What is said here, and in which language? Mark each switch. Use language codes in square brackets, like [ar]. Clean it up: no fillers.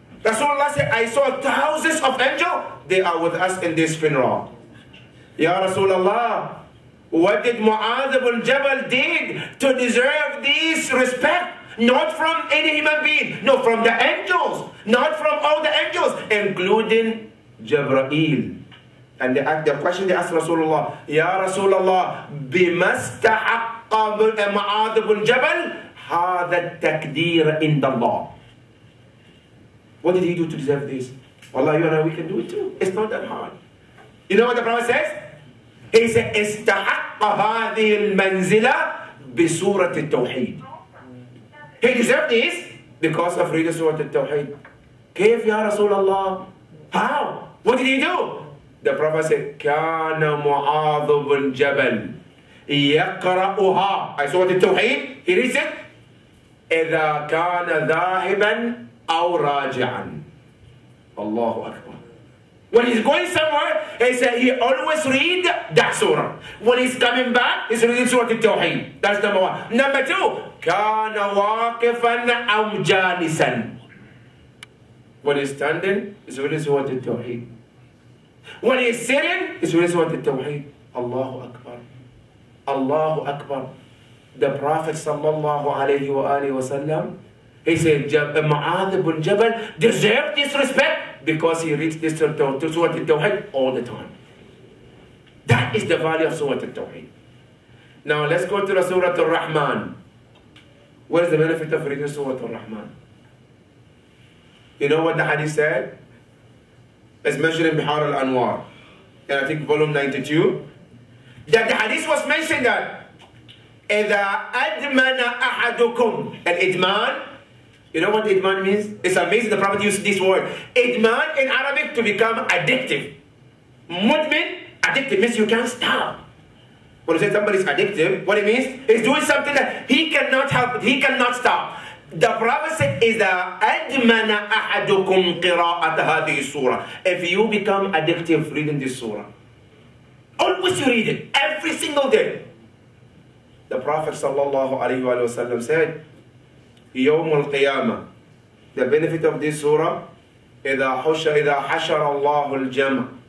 [en] Rasulullah said, I saw thousands of angels. They are with us in this funeral. Ya Rasulullah, What did Mu'adh ibn Jabal did to deserve this respect? Not from any human being, no, from the angels, not from all the angels, including Jibreel. And the question they asked Rasulullah, Ya Rasulullah, [ar] بما استحق معاذ بن جبل هذا التقدير عند الله. [en] What did he do to deserve this? Wallah, you and I, we can do it too. It's not that hard. You know what the Prophet says? He said, [ar] استحق هذه المنزلة بسورة التوحيد. [en] He deserved this because of reading Surah Al-Tawheed. [ar] كيف يا رسول الله? [en] How? What did he do? The Prophet said, [ar] كان معاذ بن جبل يقرأها. [en] I saw Al-Tawheed. He reads it. [ar] إذا كان ذاهبا أو راجعا. الله أكبر. [en] When he's going somewhere, he said he always read that surah. When he's coming back, he's reading Surah Al-Tawheed. That's number one. Number two, [ar] كان واقفا أو جالسا. [en] When he's standing, he's reading Surah Al-Tawheed. When he's sitting, he's reading Surah Al-Tawheed. Allahu Akbar. Allahu Akbar. The Prophet sallallahu alayhi wa alihi wa sallam, he said, Mu'adh ibn Jabal deserved this respect because he reads this Surah Al-Tawheed all the time. That is the value of Surah Al-Tawheed. Now let's go to the Surah Al-Rahman. What is the benefit of reading Surah Al-Rahman? You know what the hadith said? It's mentioned in Bihar al-Anwar, and I think volume 92, that the hadith was mentioned that [ar] إِذَا أَدْمَنَ أَحَدُكُمْ. [en] And idman, you know what idman means? It's amazing the Prophet used this word. Idman in Arabic to become addictive. Mudmin, addictive means you can't stop. When you say somebody's addictive, what it means is doing something that he cannot help it, he cannot stop. The Prophet said, [ar] إِذَا أَدْمَنَ أَحَدُكُمْ قِرَاءَةَ هَذِهِ السُّورَةِ. [en] If you become addictive reading this surah, always you read it, every single day. The Prophet sallallahu alayhi wa sallam said, [ar] يوم القيامة, [en] the benefit of this surah, [ar] إِذَا حَشَرَ اللَّهُ الْجَمْعَ.